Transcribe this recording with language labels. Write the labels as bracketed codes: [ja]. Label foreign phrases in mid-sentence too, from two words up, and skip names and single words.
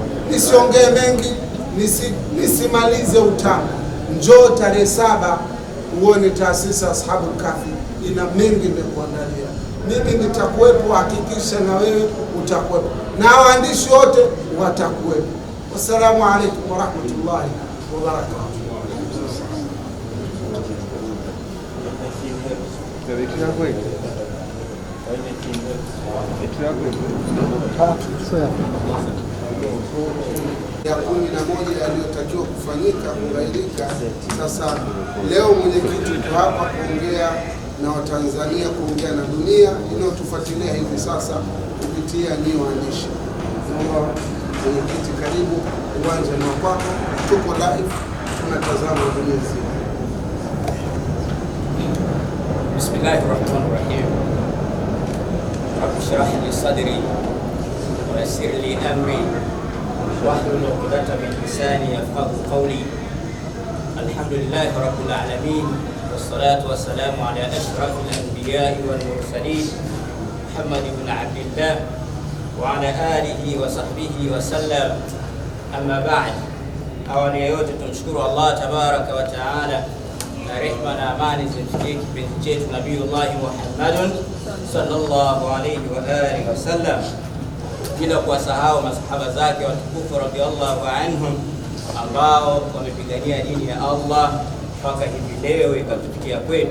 [sw] Nisiongee mengi, nisimalize utamu. Njoo tarehe 7 uone taasisi Ashabul Kahfi ina mengi imekuandalia. Mimi nitakuwepo, hakikisha na wewe utakuwepo, na waandishi wote watakuwepo. [ar] والسلام عليكم ورحمة الله وبركاته. [sw] Ya 11 yaliyotakiwa kufanyika kubailika. Sasa leo mwenyekiti yuko hapa kuongea na Watanzania, kuongea na dunia inayotufuatilia hivi sasa kupitia nyinyi waandishi. Mwenyekiti, karibu, uwanja ni wako, tuko live, tunatazama dunia nzima. [ar] بسم الله الرحمن الرحيم. رب اشرح لي صدري ويسر لي أمري واحلل عقدة من لساني يفقهوا قولي. الحمد لله رب العالمين، والصلاة والسلام على أشرف الأنبياء والمرسلين، محمد بن عبد الله وعلى آله وصحبه وسلم. أما بعد. [sw] Awali ya yote tumshukuru [ar] الله تبارك وتعالى [sw] na rehma na amani zimfikie kipenzi chetu [ar] نبي الله محمد صلى الله عليه وعلى آله وسلم, [sw] bila kuwasahau masahaba zake watukufu [ar] رضي الله عنهم [sw] ambao wamepigania dini ya Allah mpaka hivi leo ikatufikia kwetu.